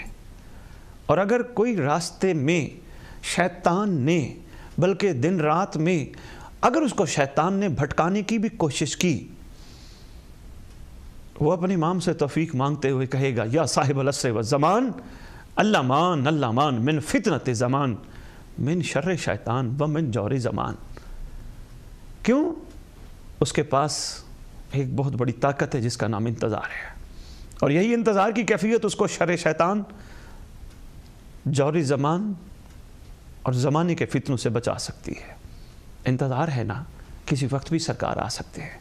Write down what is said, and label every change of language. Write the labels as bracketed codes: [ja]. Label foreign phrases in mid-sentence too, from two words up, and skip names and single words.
[ur] اور اگر کوئی راستے میں شیطان نے, بلکہ دن رات میں اگر اس کو شیطان نے بھٹکانے کی بھی کوشش کی, وہ اپنے امام سے توفیق مانگتے ہوئے کہے گا [ar] یا صاحب العصر والزمان اللہ مان من فتنت زمان من شر شیطان و من جور زمان. [ur] کیوں؟ اس کے پاس ایک بہت بڑی طاقت ہے جس کا نام انتظار ہے, اور یہی انتظار کی کیفیت اس کو شر شیطان, جور زمان اور زمانے کے فتنوں سے بچا سکتی ہے. انتظار ہے نا, کسی وقت بھی سرکار آ سکتے ہیں.